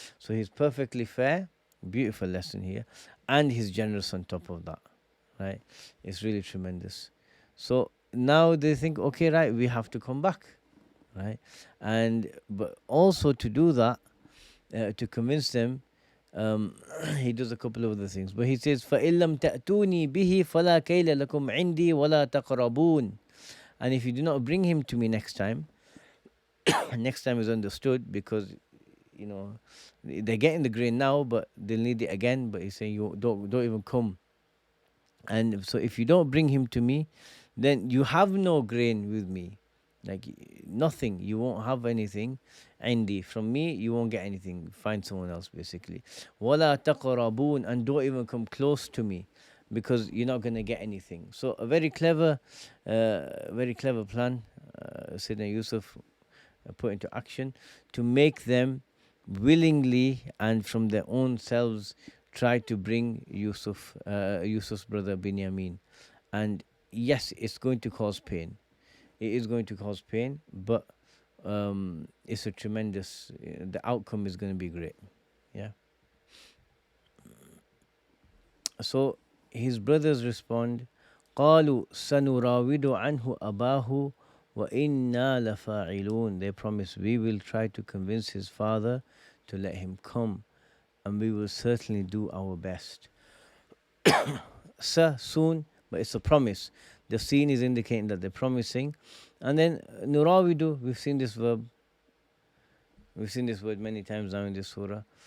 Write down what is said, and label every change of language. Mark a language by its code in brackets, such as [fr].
[en] So he's perfectly fair. Beautiful lesson here, and he's generous on top of that. Right, it's really tremendous. So now they think, okay, right, we have to come back, right, but also to do that, to convince them, he does a couple of other things. But he says, [ar] فَإِن لَمْ تَأْتُونِي بِهِ فَلَا كَيْلَ لَكُمْ عِنْدِي وَلَا تَقْرَبُونَ. [en] And if you do not bring him to me next time, next time is understood because, they're getting the grain now, but they'll need it again. But he's saying, you don't even come. And so if you don't bring him to me, then you have no grain with me. Like nothing. You won't have anything. Indi. From me, you won't get anything. Find someone else, basically. [ar] Wala taqrabun. [en] And don't even come close to me because you're not going to get anything. So a very clever plan Sayyidina Yusuf put into action to make them willingly and from their own selves try to bring Yusuf's brother Binyamin. And yes, it's going to cause pain. It is going to cause pain, but it's a tremendous. The outcome is going to be great. Yeah. So his brothers respond, [ar] قالوا سنراود عنه أباه وإنا لفاعلون. [en] They promise we will try to convince his father to let him come, and we will certainly do our best. Soon, but it's a promise. The scene is indicating that they're promising. And then nurawidu, we've seen this verb. We've seen this word many times now in this surah.